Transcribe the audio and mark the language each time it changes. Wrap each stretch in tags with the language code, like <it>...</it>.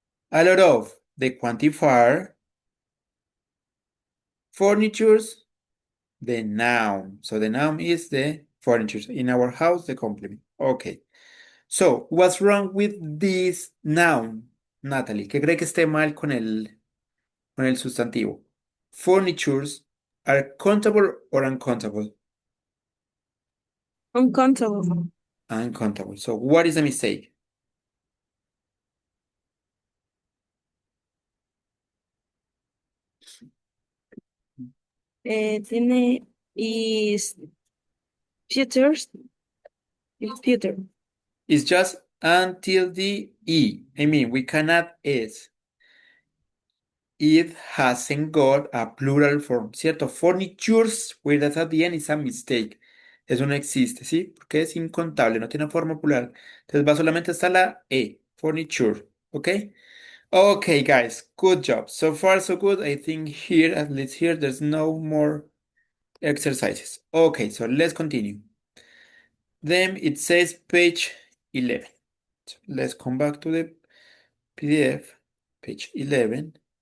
<en>A lot of, the quantifier. Furnitures, the noun. So the noun is the furniture. In our house, the complement. Okay. So, what's wrong with this noun, Natalie?</en> <es>¿Qué cree que esté mal con el sustantivo?</es> <en>Furnitures are countable or uncountable? Uncountable. Uncountable. So, what is the mistake? Tiene is futures. Is future. It's just until the E. I mean, we cannot S. It hasn't got a plural form,</en> <es>¿cierto?</es> <en>Furnitures, with that at the end is a mistake.</en> <es>Eso no existe, ¿sí? Porque es incontable, no tiene forma plural. Entonces va solamente hasta la E, furniture, ¿ok?</es> <en>Okay, guys, good job. So far, so good. I think here, at least here, there's no more exercises. Okay, so let's continue. Then it says page 11. So let's come back to the PDF, page 11.</en>